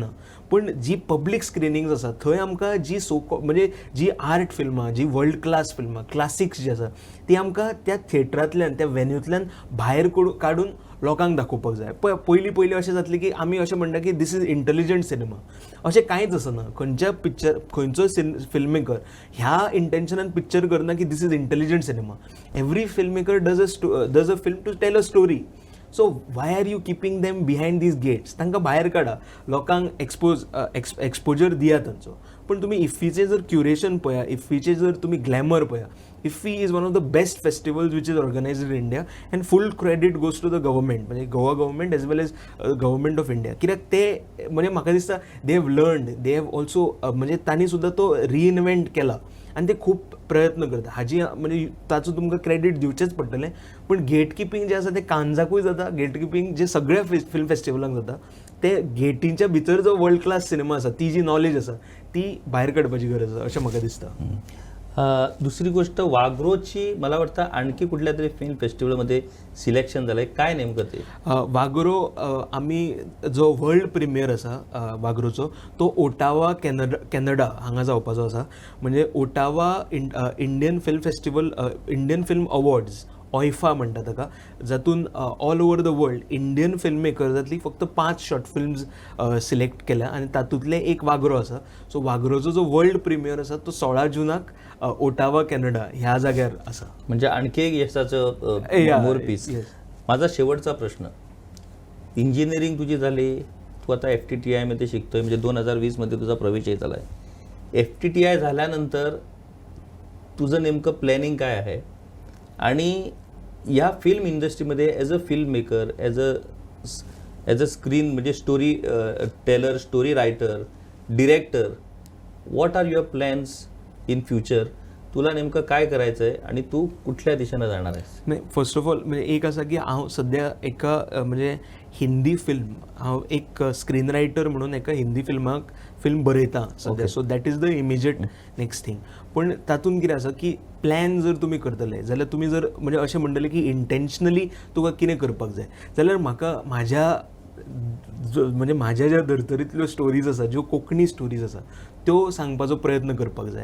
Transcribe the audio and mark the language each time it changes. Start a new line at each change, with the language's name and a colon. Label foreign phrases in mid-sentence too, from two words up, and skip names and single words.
Konkani: पूण जी पब्लीक स्क्रिनींग्स आसा थंय आमकां जी म्हणजे जी आर्ट फिल्मां, जी
English: world class
Konkani: फिल्मां, क्लासिक्स जी आसा ती आमकां त्या थिएटरांतल्यान, त्या वेन्यूंतल्यान भायर काडून लोकांक दाखोवपाक जाय. पयलीं अशें जातलें की आमी अशें म्हणटा की
English: this is intelligent cinema.
Konkani: अशें कांयच आसना. खंयचोय फिल्म मेकर ह्या इंटेन्शनान पिक्चर करना की
English: this is intelligent cinema. Every film maker does a film to tell a story. So why are you keeping them behind these gates?
Konkani: तांकां भायर काडा, लोकांक एक्सपोजर दिया तांचो. पूण तुमी इफ्फीचें जर क्युरेशन पळया, इफ्फीचें जर तुमी ग्लॅमर पळया,
English: IFFI is one of the best festivals which is organised in India and full credit goes to the government,
Konkani: म्हणजे गोवा
English: government as well as Government of India.
Konkani: कित्याक ते म्हणजे म्हाका दिसता
English: they have learned, they have also
Konkani: म्हणजे तांणी सुद्दां तो रिइन्वेंट केला आनी ते खूब प्रयत्न करता. हाजी म्हणजे ताचो तुमकां क्रेडीट दिवचेंच पडटलें. पूण
English: gate keeping
Konkani: जें आसा तें कान्साकूय जाता,
English: gate keeping
Konkani: जे सगळ्या फिल्म फेस्टिवलांक जाता. ते गेटीच्या भितर जो
English: world class
Konkani: सिनेमा आसा, ती जी नॉलेज आसा ती भायर काडपाची गरज आसा अशें म्हाका दिसता.
Marathi: दुसरी गोष्ट, वागरोची मला वाटतं आणखी कुठल्या तरी फिल्म फेस्टिवलमध्ये सिलेक्शन झालंय, काय नेमकं ते?
Konkani: वागरो आमी जो वर्ल्ड प्रिमियर आसा वागरोचो तो ओटावा कॅनडा हांगा जावपाचो आसा. म्हणजे ओटावा इंडियन फिल्म फेस्टिवल, इंडियन फिल्म अवॉर्ड्स, ऑयफा म्हणटा ताका, जातून
English: all over the world Indian film
Konkani: मेकर्सांतली फक्त 5
English: short films
Konkani: सिलेक्ट केल्या आनी तातूंतले एक वागरो आसा. सो वागरोचो जो वर्ल्ड प्रिमियर आसा तो 16 जूनाक ओटावा कॅनडा ह्या जाग्यार आसा.
Marathi: म्हणजे आणखी एक यशाचं मोरपीस. माझा शेवटचा प्रश्न, इंजिनिअरिंग तुझी झाली, तू आता FTTI मध्ये शिकतोय, म्हणजे 2020 मध्ये तुझा प्रवेशही झाला आहे. FTTI झाल्यानंतर तुझं नेमकं प्लॅनिंग काय आहे? आणि या फिल्म इंडस्ट्रीमध्ये
English: as a film maker, as a screen म्हणजे story teller, story writer, director, what are your plans in future?
Marathi: तुला नेमकं काय करायचं आहे आणि तू कुठल्या दिशेनं जाणार आहेस? नाही,
English: first of all
Konkani: म्हणजे एक असा की हांव सध्या एका म्हणजे
English: Hindi film,
Konkani: हांव एक
English: screen writer
Konkani: म्हणून एका
English: Hindi film
Konkani: बरयता सध्या.
English: So that is the immediate next thing.
Konkani: पूण तातूंत कितें आसा की प्लॅन जर तुमी करतले जाल्यार तुमी जर म्हणजे अशें म्हणटले की इंटेन्शनली तुका कितें करपाक जाय जाल्यार म्हाका म्हणजे म्हाज्या ज्या धर्तरेंतल्यो स्टोरीज आसा, ज्यो
English: Konkani stories
Konkani: आसा त्यो सांगपाचो प्रयत्न करपाक जाय.